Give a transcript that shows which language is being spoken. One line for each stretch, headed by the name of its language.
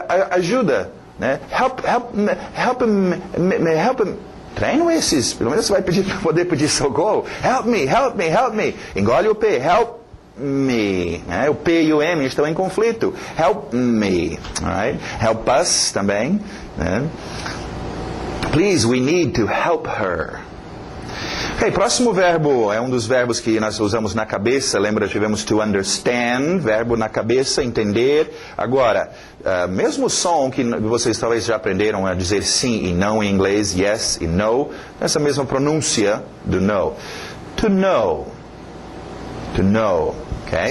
Portuguese: Ajuda, né?
English: Help him.
Portuguese: Treino esses, pelo menos você vai pedir para poder pedir socorro.
English: Help me.
Portuguese: Engole o P,
English: help me,
Portuguese: né? O P e o M estão em conflito.
English: Help me, right? Help us
Portuguese: também, né?
English: Please, we need to help her.
Portuguese: Ok, próximo verbo é um dos verbos que nós usamos na cabeça. Lembra, tivemos
English: to understand,
Portuguese: verbo na cabeça, entender. Agora, mesmo o som que vocês talvez já aprenderam a dizer sim e não em inglês, yes e no, essa mesma pronúncia do no.
English: To know. To know. Okay?